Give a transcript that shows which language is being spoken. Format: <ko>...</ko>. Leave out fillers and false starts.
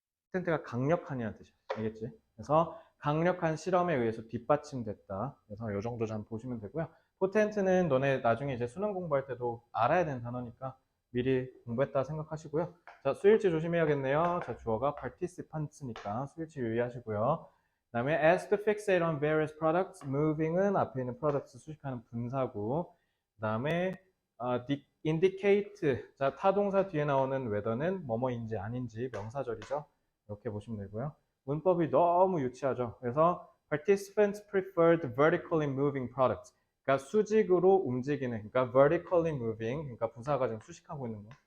<ko>potent가 강력한이라는 뜻이야. 알겠지? 그래서 강력한 실험에 의해서 뒷받침됐다. 그래서 요 정도 좀 보시면 되고요. potent는 너네 나중에 이제 수능 공부할 때도 알아야 되는 단어니까 미리 공부했다 생각하시고요. 자, 수일치 조심해야겠네요. 자, 주어가 participants니까 수일치 유의하시고요. 그 다음에</ko> <en>as to fixate on various products,</en> <ko>moving은 앞에 있는 products 수식하는 분사구. 그 다음에 indicate, 자, 타동사 뒤에 나오는 whether는 뭐뭐인지 아닌지 명사절이죠. 이렇게 보시면 되고요. 문법이 너무 유치하죠. 그래서</ko> <en>participants preferred vertically moving products.</en> <ko>그러니까 수직으로 움직이는, 그러니까 vertically moving, 그러니까 부사가 지금 수식하고 있는 거.</ko>